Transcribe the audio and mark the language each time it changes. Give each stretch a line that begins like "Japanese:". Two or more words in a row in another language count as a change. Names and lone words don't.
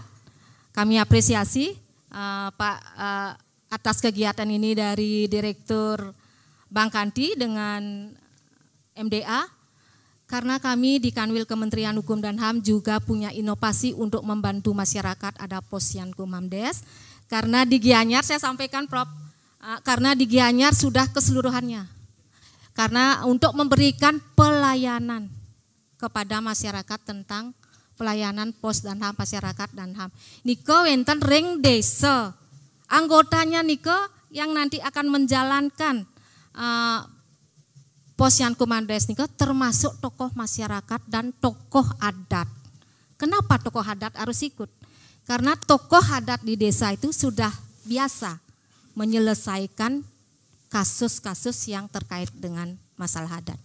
Indonesian: Kami apresiasi Pak atas kegiatan ini dari Direktur Bang Kanti dengan MDA, karena kami di Kanwil Kementerian Hukum dan HAM juga punya inovasi untuk membantu masyarakat, ada Posyankum Hamdes. Karena di Gianyar saya sampaikan Prof, karena di Gianyar sudah keseluruhannya. Karena untuk memberikan pelayanan kepada masyarakat tentang pelayanan pos dan HAM, masyarakat dan HAM.
Balinese: Niko wenten ring desa,
Indonesian: anggotanya Niko yang nanti akan menjalankan Posyankum Hamdes Niko termasuk tokoh masyarakat dan tokoh adat. Kenapa tokoh adat harus ikut? Karena tokoh adat di desa itu sudah biasa menyelesaikan kasus-kasus yang terkait dengan masalah adat.